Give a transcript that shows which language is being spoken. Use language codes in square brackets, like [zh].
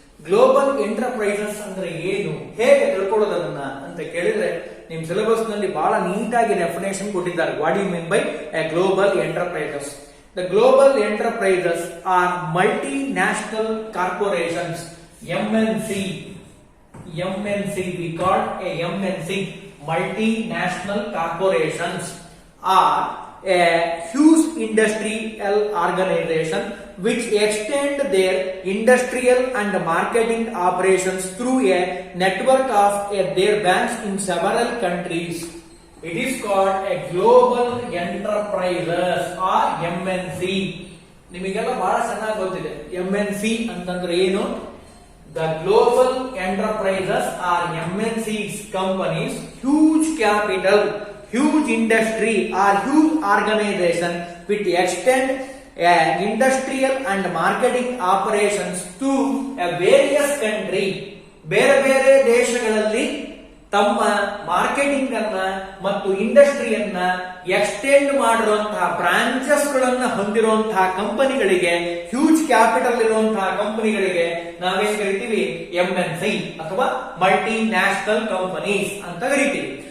[kn] Global enterprises ಅಂದ್ರೆ ಏನು, ಹೇಗೆ ತಿಳ್ಕೊಳ್ಳೋದನ್ನ ಅಂತ ಕೇಳಿದ್ರೆ ನಿಮ್ ಸಿಲೆಬಸ್ ನಲ್ಲಿ ಬಹಳ ನೀಟಾಗಿ ಡೆಫಿನೇಷನ್ ಕೊಟ್ಟಿದ್ದಾರೆ. [en] What you mean by a global enterprises? The global enterprises are multi national corporations, MNC. We call a MNC, multinational corporations, are a huge industrial organization which extend their industrial and marketing operations through a network of their banks in several countries. It is called a global enterprises or MNC. [kn] ನಿಮಗೆಲ್ಲ ಬಹಳ ಚೆನ್ನಾಗಿ ಗೊತ್ತಿದೆ MNC ಅಂತಂದ್ರೆ ಏನು. [en] The global enterprises are MNCs, companies, huge capital, huge industry or huge organization which extend industrial and marketing operations to various country. [kn] ಬೇರೆ ಬೇರೆ ದೇಶಗಳಲ್ಲಿ ತಮ್ಮ ಮಾರ್ಕೆಟಿಂಗ್ ಅನ್ನ ಮತ್ತು ಇಂಡಸ್ಟ್ರಿಯನ್ನ ಎಕ್ಸ್ಟೆಂಡ್ ಮಾಡಿರುವಂತಹ ಬ್ರಾಂಚಸ್ ಗಳನ್ನ ಹೊಂದಿರುವಂತಹ ಕಂಪನಿಗಳಿಗೆ, ಹ್ಯೂಜ್ ಕ್ಯಾಪಿಟಲ್ ಇರುವಂತಹ ಕಂಪನಿಗಳಿಗೆ ನಾವೇನ್ ಕರಿತೀವಿ, MNC ಅಥವಾ ಮಲ್ಟಿ ನ್ಯಾಷನಲ್ ಕಂಪನೀಸ್ ಅಂತ ಕರಿತೀವಿ.